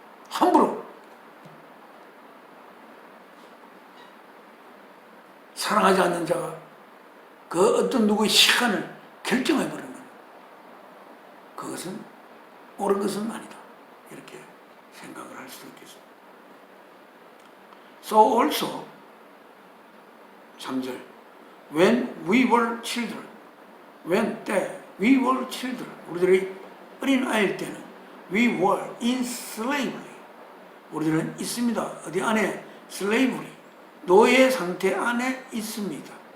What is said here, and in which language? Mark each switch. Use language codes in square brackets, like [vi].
[ko] 함부로 사랑하지 않는 자가 그 어떤 누구의 시간을 결정해버리는 것, 그것은 옳은 것은 아니다 이렇게 생각을 할 수도 있겠습니다. [en] So also 3절 When we were children 때 we were children [ko] 우리들이 어린 아이일 때는 [en] we were in slavery [ko] 우리들은 있습니다. 어디 안에? slavery 노예 상태 안에 있습니다.